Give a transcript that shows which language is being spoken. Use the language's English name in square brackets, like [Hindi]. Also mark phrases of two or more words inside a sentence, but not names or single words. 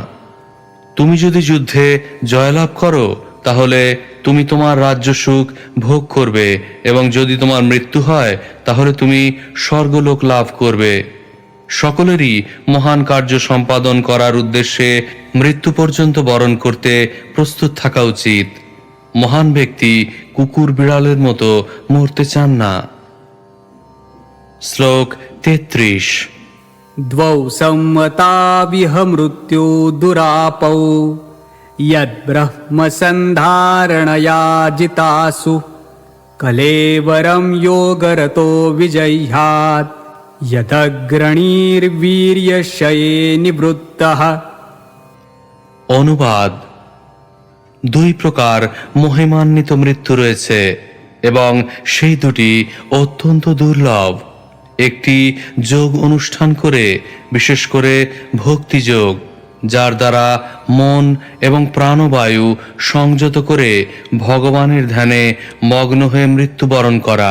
[Bangla] তুমি যদি যুদ্ধে জয়লাভ করো তাহলে তুমি তোমার রাজ্য সুখ ভোগ করবে, এবং যদি তোমার মৃত্যু হয় তাহলে তুমি স্বর্গলোক লাভ করবে। সকলেরই মহান কার্য সম্পাদন করার উদ্দেশ্যে মৃত্যু পর্যন্ত বরণ করতে প্রস্তুত থাকা উচিত। মহান ব্যক্তি কুকুর বিড়ালের মতো মরতে চান না। শ্লোক 33। [Sanskrit] द्वौ सम्मताविह मृत्यु दुरापौ यद्ब्रह्मसन्धारणया जितासु कलेवरं योगरतो विजह्यात् यदग्रणीर्वीर्यक्षये निवृत्तः। [Bangla] অনুবাদ: দুই প্রকার মহিমান্বিত মৃত্যু রয়েছে এবং সেই দুটি অত্যন্ত দুর্লভ। একটি যোগ অনুষ্ঠান করে, বিশেষ করে ভক্তিযোগ, যার দ্বারা মন এবং প্রাণবায়ু সংযত করে ভগবানের ধ্যানে মগ্ন হয়ে মৃত্যুবরণ করা।